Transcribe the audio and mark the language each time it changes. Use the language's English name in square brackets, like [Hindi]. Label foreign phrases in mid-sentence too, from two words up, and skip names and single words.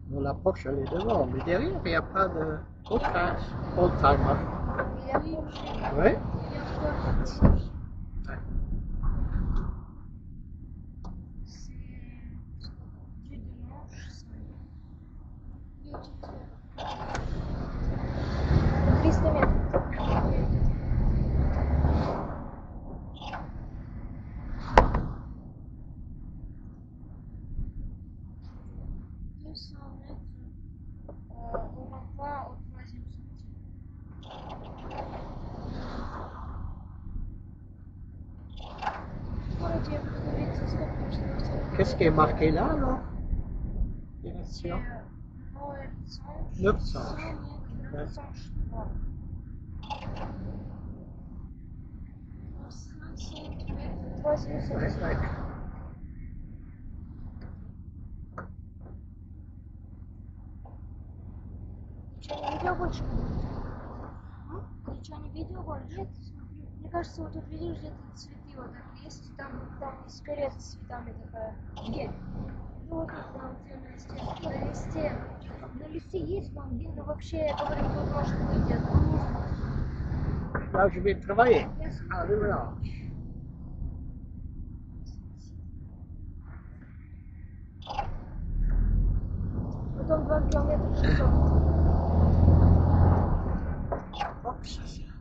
[French] Bon, la Porsche, elle est devant, mais derrière, il n'y a pas de old-timer. il y a Porsche. Oui. Il y a Porsche. C'est du dimanche, ça. Il y a tout. [Russian] Триста метров. [French] 200 mètres. On va pas au troisième sentier. [Russian] Вроде говорится, сколько нужно. [French] Qu'est-ce qui est marqué là, alors? Direction 900. 900, je crois. 500 mètres, troisième Ouais, sentier. ouais. [Russian] Ты что, не видел больше? Ты что, не видел больше? Нет, смотри. Мне кажется, вот тут видишь где-то цветы вот так есть. Там есть карета с цветами такая. Где? Ну вот тут, там, где на листе. На листе. На листе есть вон, где, ну вообще, я говорю, тут может быть оттуда. [French] Là, je vais travailler. [Russian] Я смотрю. [French] Ah, oui, voilà. [Russian] Потом 2 километра 600. [French] Hop, ça, c'est...